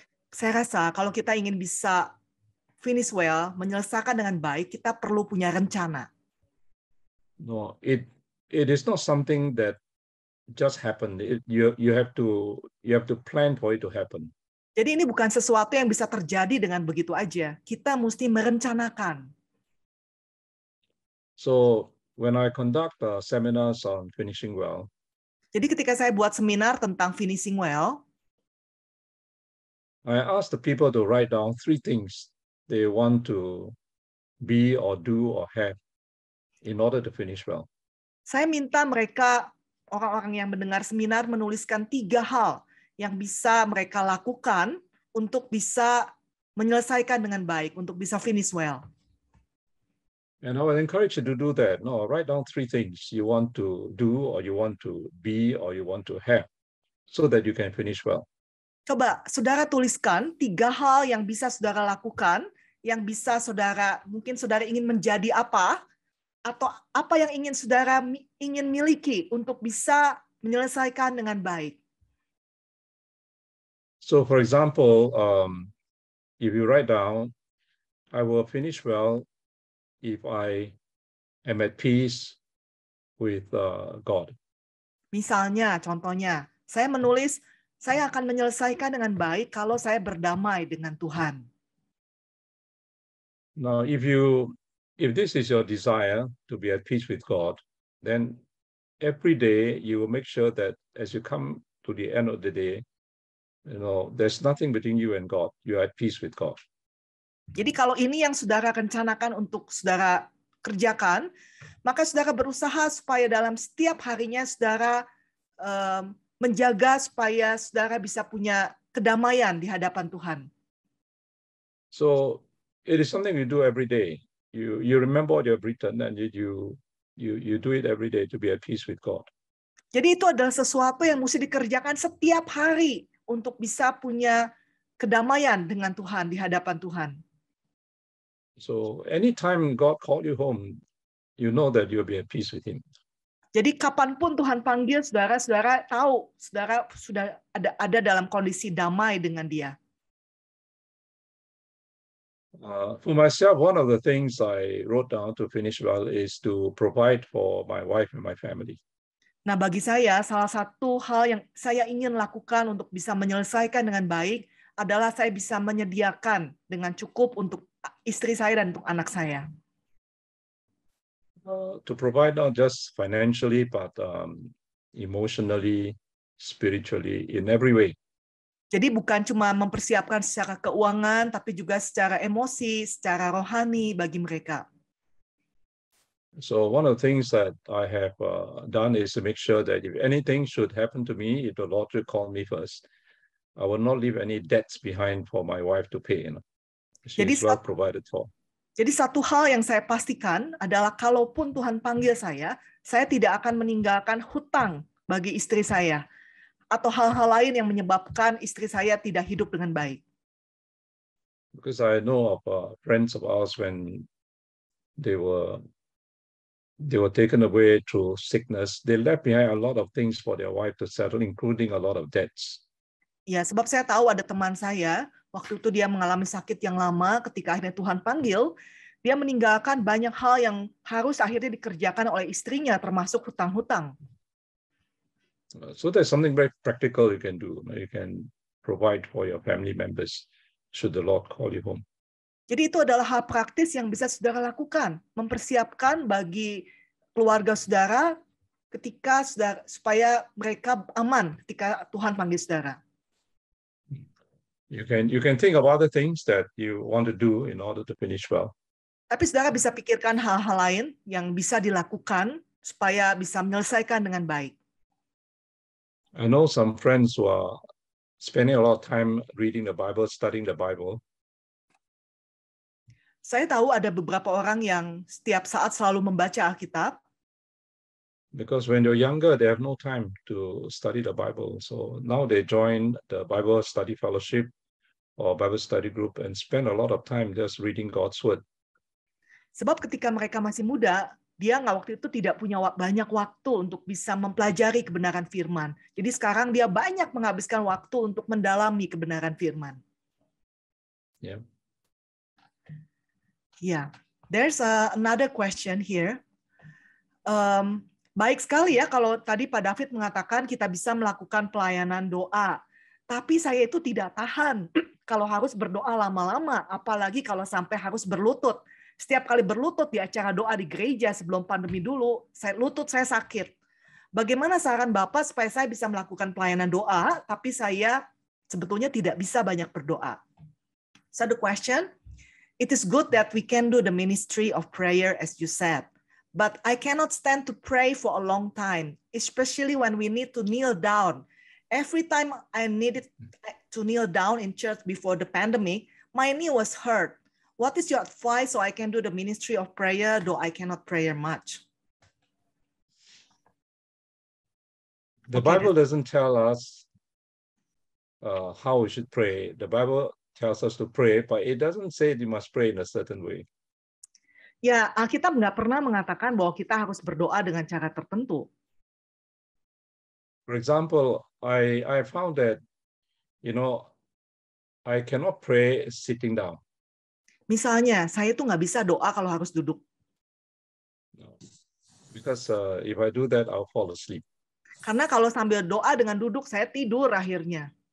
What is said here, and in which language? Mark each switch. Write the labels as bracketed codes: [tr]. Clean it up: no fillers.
[id] Saya rasa kalau kita ingin bisa [en] finish well, [id] menyelesaikan dengan baik, kita perlu punya rencana. [en] No, it is not something that just happened. You have to plan for it to happen. [id] Jadi ini bukan sesuatu yang bisa terjadi dengan begitu aja. Kita mesti merencanakan. [en] So when I conduct seminars on finishing well, [id] jadi ketika saya buat seminar tentang [en] finishing well, I ask the people to write down 3 things they want to be or do or have in order to finish well. [id] Saya minta mereka, orang-orang yang mendengar seminar, menuliskan 3 hal yang bisa mereka lakukan untuk bisa menyelesaikan dengan baik, untuk bisa [en] finish well. And I will encourage you to do that. No, write down 3 things you want to do or you want to be or you want to have so that you can finish well. [id] Coba saudara tuliskan 3 hal yang bisa saudara lakukan, yang bisa saudara, mungkin saudara ingin menjadi apa, atau apa yang ingin saudara ingin miliki untuk bisa menyelesaikan dengan baik. [en] So for example, if you write down, I will finish well if I am at peace with God. [id] Misalnya, contohnya, saya menulis, saya akan menyelesaikan dengan baik kalau saya berdamai dengan Tuhan. [en] Now, if this is your desire to be at peace with God, then every day you will make sure that as you come to the end of the day, there's nothing between you and God. You are at peace with God. [id] Jadi kalau ini yang saudara rencanakan untuk saudara kerjakan, maka saudara berusaha supaya dalam setiap harinya saudara menjaga supaya saudara bisa punya kedamaian di hadapan Tuhan. [en] So it is something you do every day. You remember what you have written and you do it every day to be at peace with God. [id] Jadi itu adalah sesuatu yang mesti dikerjakan setiap hari untuk bisa punya kedamaian dengan Tuhan di hadapan Tuhan. [en] So anytime God called you home, you know that you'll be at peace with Him. [id] Jadi kapanpun Tuhan panggil saudara, saudara tahu saudara sudah ada dalam kondisi damai dengan Dia. [en] For myself, one of the things I wrote down to finish well is to provide for my wife and my family. [id] Nah, bagi saya, salah satu hal yang saya ingin lakukan untuk bisa menyelesaikan dengan baik adalah saya bisa menyediakan dengan cukup untuk istri saya dan untuk anak saya. [en] To provide not just financially, but emotionally, spiritually, in every way. [id] Jadi bukan cuma mempersiapkan secara keuangan, tapi juga secara emosi, secara rohani bagi mereka. [en] So one of the things that I have done is to make sure that if anything should happen to me, if the Lord should call me first, I will not leave any debts behind for my wife to pay. She is well provided for. [id] Jadi satu hal yang saya pastikan adalah kalaupun Tuhan panggil saya tidak akan meninggalkan hutang bagi istri saya atau hal-hal lain yang menyebabkan istri saya tidak hidup dengan baik. [en] Because I know of friends of ours when they were taken away through sickness, they left behind a lot of things for their wife to settle, including a lot of debts. [id] Ya, sebab saya tahu ada teman saya, waktu itu dia mengalami sakit yang lama, ketika akhirnya Tuhan panggil, dia meninggalkan banyak hal yang harus akhirnya dikerjakan oleh istrinya, termasuk hutang-hutang. [en] So there's something very practical you can do. You can provide for your family members should the Lord call you home. [id] Jadi itu adalah hal praktis yang bisa saudara lakukan, mempersiapkan bagi keluarga saudara ketika supaya mereka aman ketika Tuhan panggil saudara. [en] You can think of other things that you want to do in order to finish well. [id] Tapi saudara bisa pikirkan hal-hal lain yang bisa dilakukan supaya bisa menyelesaikan dengan baik. [en] I know some friends who are spending a lot of time reading the Bible, studying the Bible. [id] Saya tahu ada beberapa orang yang setiap saat selalu membaca Alkitab. [en] Because when they're younger, they have no time to study the Bible. So now they join the Bible study fellowship or Bible study group and spend a lot of time just reading God's word. [id] Sebab ketika mereka masih muda, dia waktu itu tidak punya banyak waktu untuk bisa mempelajari kebenaran firman. Jadi sekarang dia banyak menghabiskan waktu untuk mendalami kebenaran firman. [en] Yeah. Yeah. There's another question here. [id] Baik sekali ya kalau tadi Pak David mengatakan kita bisa melakukan pelayanan doa. Tapi saya itu tidak tahan kalau harus berdoa lama-lama, apalagi kalau sampai harus berlutut. Setiap kali berlutut di acara doa di gereja sebelum pandemi dulu, lutut saya sakit. Bagaimana saran Bapak supaya saya bisa melakukan pelayanan doa, tapi saya sebetulnya tidak bisa banyak berdoa? [en] So the question, it is good that we can do the ministry of prayer as you said. But I cannot stand to pray for a long time, especially when we need to kneel down. Every time I needed to kneel down in church before the pandemic, my knee was hurt. What is your advice so I can do the ministry of prayer, though I cannot pray much? The Bible doesn't tell us how we should pray. The Bible tells us to pray, but it doesn't say you must pray in a certain way. [id] Ya, Alkitab nggak pernah mengatakan bahwa kita harus berdoa dengan cara tertentu. [en] For example, I found that, I cannot pray sitting down. [id] Misalnya, saya tuh nggak bisa doa kalau harus duduk. [en] Because if I do that, I'll fall asleep. [id] Karena kalau sambil doa dengan duduk, saya tidur akhirnya.